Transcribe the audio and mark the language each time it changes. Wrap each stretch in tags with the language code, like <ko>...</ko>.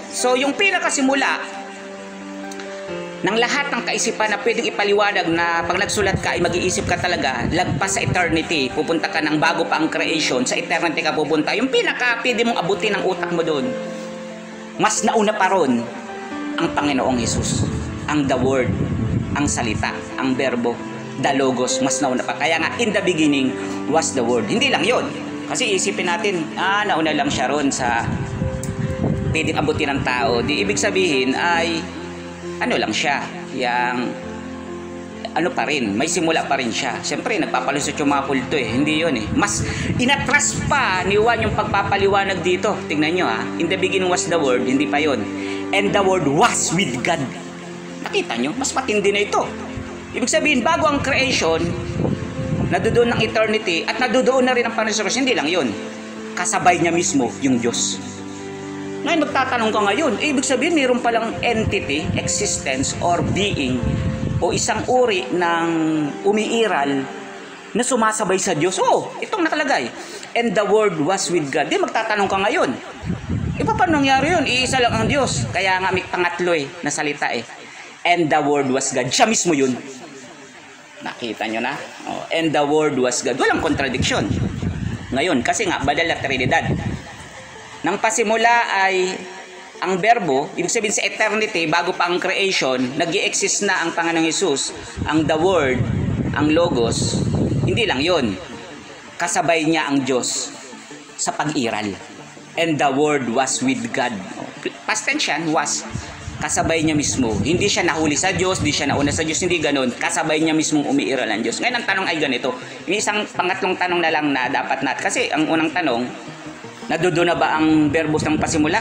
<tl>So yung pinakasimula ng lahat ng kaisipan na pwedeng ipaliwanag na pag nagsulat ka ay mag-iisip ka talaga, lagpas sa eternity, pupunta ka ng bago pa ang creation, sa eternity ka pupunta. Yung pinaka pwede mong abutin ng utak mo doon mas nauna pa ron ang Panginoong Hesus, ang the Word, ang salita, ang verbo, the Logos, mas nauna pa.</tl> <en>Kaya nga, in the beginning was the Word.</en> <tl>Hindi lang yon. Kasi isipin natin, nauna lang siya ron sa pwedeng abutin ng tao. Di ibig sabihin ay, ano lang siya, yung, ano pa rin, may simula pa rin siya. Siyempre, nagpapalusot yung mga kulto eh. Hindi yon eh. Mas inatras pa ni Juan yung pagpapaliwanag dito. Tingnan nyo ha.</tl> <en>In the beginning was the Word,</en> <tl>hindi pa yon.</tl> <en>And the Word was with God.</en> <tl>Nakita nyo? Mas matindi na ito. Ibig sabihin, bago ang creation, nadudoon ng eternity, at nadudoon na rin ang Panginoon. Hindi lang yon. Kasabay niya mismo yung Diyos. Ngayon, magtatanong ka ngayon, ibig sabihin, mayroon palang entity, existence, or being, o isang uri ng umiiral na sumasabay sa Diyos. Oo, itong nakalagay.</tl> <en>And the Word was with God.</en> <tl>Di magtatanong ka ngayon, paano nangyari yun? Iisa lang ang Diyos. Kaya nga may pangatlo na salita eh.</tl> <en>And the Word was God.</en> <tl>Siya mismo yun. Nakita nyo na?</tl> <en>And the Word was God.</en> <tl>Walang contradiction. Ngayon, kasi nga, badal na Trinidad. Nang pasimula ay ang verbo, ibig sabihin sa eternity, bago pa ang creation, nag-i-exist na ang Panginoong Hesus, ang the Word, ang Logos. Hindi lang yun. Kasabay niya ang Diyos sa pag-iral.</tl> <en>And the Word was with God.</en> <tl>Past tense yan, was. Kasabay niya mismo. Hindi siya nahuli sa Diyos, hindi siya nauna sa Diyos, hindi ganun. Kasabay niya mismong umiiral ang Diyos. Ngayon ang tanong ay ganito. Yung isang pangatlong tanong na lang na dapat natin. Kasi ang unang tanong, nadudo na ba ang verbos ng pasimula?</tl>